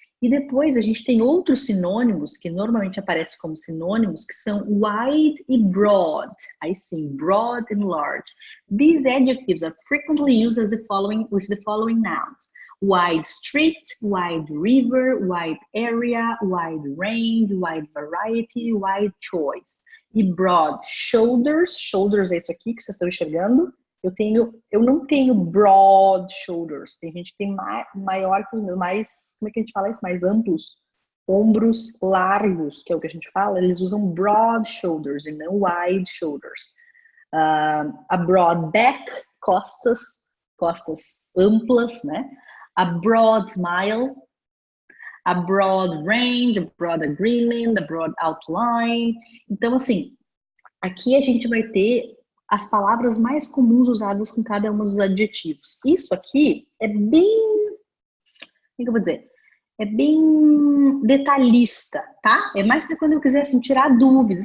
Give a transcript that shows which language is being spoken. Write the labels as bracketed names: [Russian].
[Portuguese] E depois a gente tem outros sinônimos que normalmente aparecem como sinônimos, que são wide e broad. [English] Aí sim, broad and large. These adjectives are frequently used as with the following nouns: wide street, wide river, wide area, wide range, wide variety, wide choice. [Portuguese] E broad, shoulders, shoulders é isso aqui que vocês estão enxergando. Eu não tenho broad shoulders. Tem gente que tem maior que os meus, mais, como é que a gente fala isso? Mais amplos. Ombros largos, que é o que a gente fala. Eles usam broad shoulders e não wide shoulders. [English] A broad back, [Portuguese] costas amplas, né? [English] A broad smile, a broad range, a broad agreement, a broad outline. [Portuguese] Então, assim, aqui a gente vai ter as palavras mais comuns usadas com cada um dos adjetivos. Isso aqui é bem, como é que eu vou dizer? É bem detalhista, tá? É mais para quando eu quiser assim, tirar dúvidas.